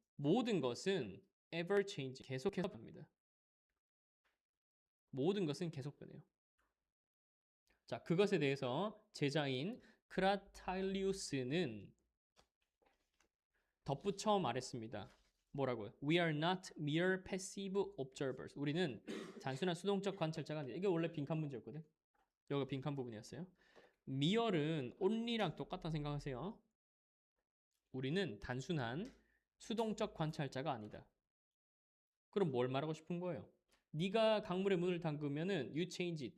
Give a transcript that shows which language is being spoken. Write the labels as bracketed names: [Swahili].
[Korean] 모든 것은 [English] ever changing. [Korean] 계속해서 변합니다. 모든 것은 계속 변해요. 자, 그것에 대해서 제자인 크라타일리우스는 덧붙여 말했습니다. 뭐라고요? [English] We are not mere passive observers. [Korean] 우리는 단순한 수동적 관찰자가 아니다. 이게 원래 빈칸 문제였거든. 여기가 빈칸 부분이었어요. mere은 only랑 똑같다 생각하세요. 우리는 단순한 수동적 관찰자가 아니다. 그럼 뭘 말하고 싶은 거예요? 네가 강물에 문을 담그면은 [English] you change it.